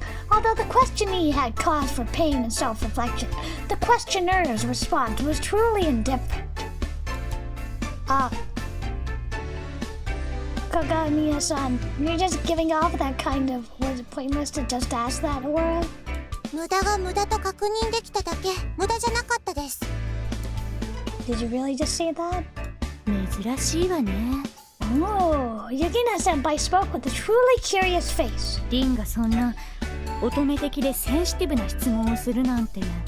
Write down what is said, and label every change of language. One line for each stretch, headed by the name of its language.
English: Although the questionee had cause for pain and self-reflection, the questioner's response was truly indifferent. Kagamiya-san, you're just giving off that kind of... Was it pointless to just ask that, Aura?
Japanese: 無駄が無駄と確認できただけ、無駄じゃなかったです。
English: Did you really just say that?
Japanese: 珍しいわね。
English: Oh, Yukina-senpai spoke with a truly curious face.
Japanese: リンがそんな乙女的でセンシティブな質問をするなんて。